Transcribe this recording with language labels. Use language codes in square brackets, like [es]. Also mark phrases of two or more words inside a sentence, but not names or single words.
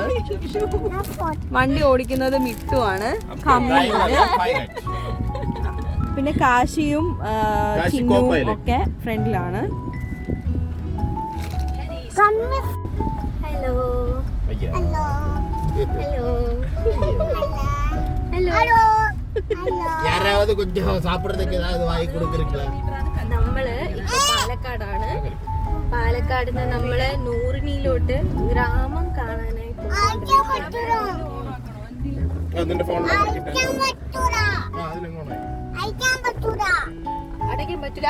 [ml] വണ്ടി ഓടിക്കുന്നത് മിട്ടുവാണ്, പിന്നെ കാശിയും ചിന്നുവും ഒക്കെ ഫ്രണ്ടിലാണ്. ഹലോ ഹലോ [ta] யாராவது கொஞ்சம் சாப்பிடுறதுக்கு ஏதாவது வாங்கி கொடுக்குறீங்களா? [ml] നമ്മള് ഇപ്പൊ പാലക്കാടാണ്. പാലക്കാട് നിന്ന് നമ്മള് നൂറിനിയിലോട്ട് ഗ്രാമം കാണാനായി അടയ്ക്കാൻ പറ്റൂല.